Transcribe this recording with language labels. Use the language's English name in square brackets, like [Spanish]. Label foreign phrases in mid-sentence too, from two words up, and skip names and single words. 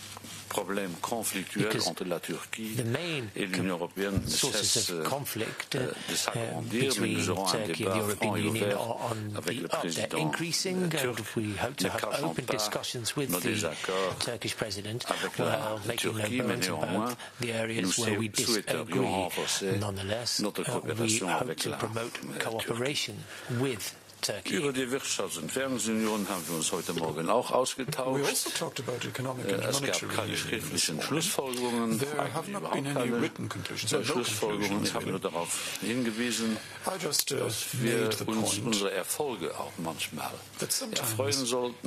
[French] problèmes conflictuels entre la Turquie et l'Union européenne ne cesse de s'agrandir, mais nous aurons un débat franc et ouvert avec le président turc, ne cachant pas nos désaccords avec la Turquie, mais néanmoins nous souhaiterions renforcer notre coopération avec la Turquie. [German] Über die Wirtschafts- und Währungsunion haben wir uns heute Morgen auch ausgetauscht. Es gab keine schriftlichen Schlussfolgerungen, eigentlich überhaupt keine Schlussfolgerungen. Ich habe nur darauf hingewiesen, dass wir uns unsere Erfolge auch manchmal erfreuen sollten.